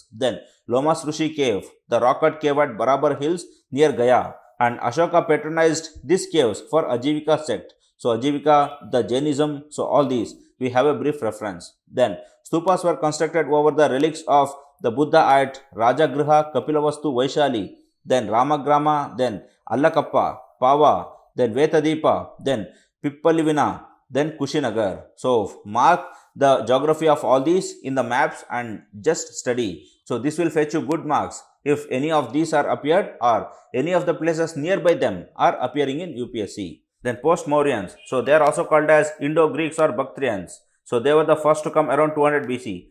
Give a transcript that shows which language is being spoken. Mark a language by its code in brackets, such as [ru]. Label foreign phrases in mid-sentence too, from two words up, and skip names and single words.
[en] Then Lomas Rishi cave, the rocket cave at Barabar hills near Gaya. And Ashoka patronized these caves for Ajivika sect. So Ajivika, the Jainism, so all these we have a brief reference. Then stupas were constructed over the relics of the Buddha at Rajagriha, Kapilavastu, Vaishali, then Ramagrama, then Allakappa, Pava, then Vetadipa, then Pippalivina, then Kushinagar. So mark the geography of all these in the maps and just study. So this will fetch you good marks if any of these are appeared or any of the places nearby them are appearing in UPSC. Then post-Mauryans. So they are also called as Indo-Greeks or Bactrians. So they were the first to come around 200 BC.